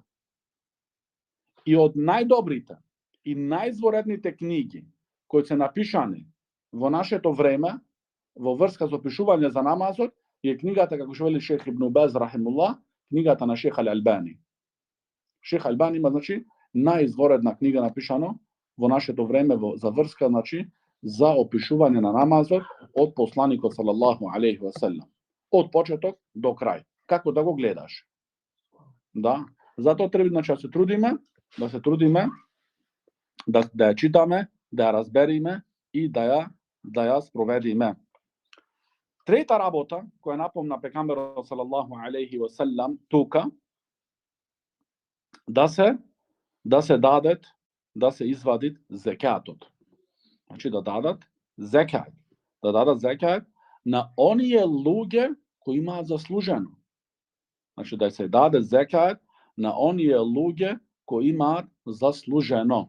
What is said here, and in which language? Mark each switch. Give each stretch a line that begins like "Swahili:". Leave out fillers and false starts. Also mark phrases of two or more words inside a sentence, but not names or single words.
Macedonian: И од најдобрите и најизворедните книги кои се напишани во нашето време, во врска со опишување за намазот, е книгата, како што вели Шех Ибн Баз рахимуллах, книгата на Шех Албани. Шех Албани има, значи, најизворедна книга напишано во нашето време за врска, значи, за опишување на намазот од посланикот
Arabic: صلى الله عليه وسلم.
Macedonian: Од почеток до крај. Како да го гледаш. Да, затоа треба, значи, да се трудиме, да ја читаме, да ја разбериме и да ја спроведиме. Трета работа, која напомна пегамберот
Arabic: صلى الله عليه وسلم
Macedonian: тука, да се извади зекатот. Значи да дадат зекат. На оние луѓе кои имаат заслужено. Значи да се даде зекат на оние луѓе кои имаат заслужено.